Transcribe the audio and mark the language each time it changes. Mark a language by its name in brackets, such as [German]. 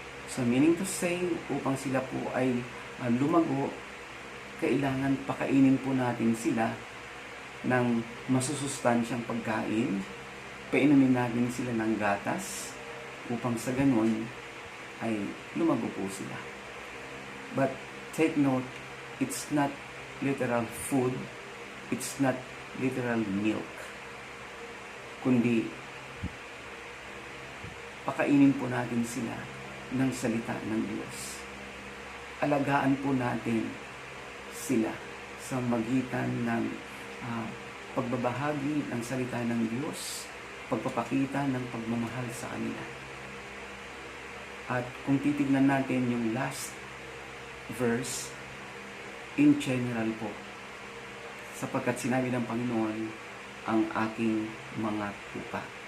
[English] So meaning to say, [Filipino] upang sila po ay lumago, kailangan pakainin po natin sila ng masusustansyang pagkain, painumin natin sila ng gatas, upang sa ganun ay lumago po sila. [English] But take note, it's not literal food, it's not literal milk, [Filipino] kundi pakainin po natin sila ng salita ng Diyos. Alagaan po natin sila sa magitan ng pagbabahagi ng salita ng Diyos, pagpapakita ng pagmamahal sa kanila. At kung titignan natin yung [English] last verse, in general [Filipino] po, sapagkat sinabi ng Panginoon, ang aking mga tupa.